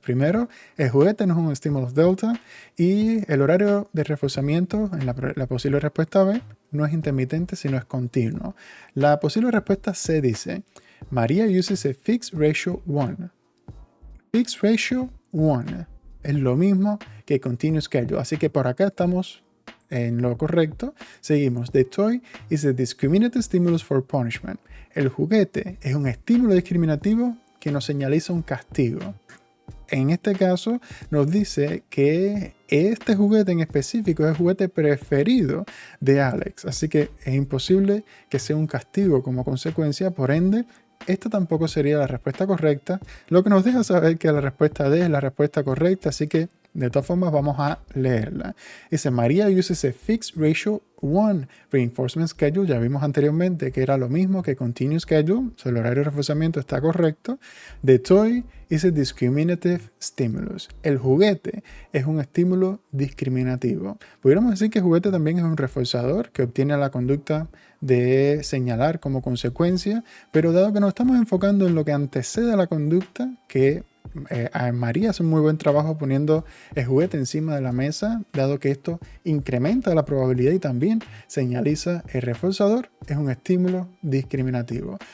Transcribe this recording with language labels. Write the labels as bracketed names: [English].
[Spanish] Primero, el juguete no es un stimulus delta y el horario de reforzamiento en la posible respuesta B no es intermitente, sino es continuo. La posible respuesta C dice: [English] Maria uses a fixed ratio 1. [Spanish] Fixed ratio 1 es lo mismo que continuous schedule. Así que por acá estamos en lo correcto. Seguimos. [English] The toy is a discriminative stimulus for punishment. [Spanish] El juguete es un estímulo discriminativo que nos señaliza un castigo. En este caso nos dice que este juguete en específico es el juguete preferido de Alex. Así que es imposible que sea un castigo como consecuencia. Por ende, esta tampoco sería la respuesta correcta, lo que nos deja saber que la respuesta D es la respuesta correcta, así que de todas formas vamos a leerla. Dice, [English] Maria uses a fixed ratio 1 reinforcement schedule. [Spanish] Ya vimos anteriormente que era lo mismo que continuous schedule, o sea, el horario de reforzamiento está correcto. [English] The toy is a discriminative stimulus. [Spanish] El juguete es un estímulo discriminativo. Pudiéramos decir que el juguete también es un reforzador que obtiene la conducta de señalar como consecuencia, pero dado que nos estamos enfocando en lo que antecede a la conducta, que María hace un muy buen trabajo poniendo el juguete encima de la mesa, dado que esto incrementa la probabilidad y también señaliza el reforzador, es un estímulo discriminativo.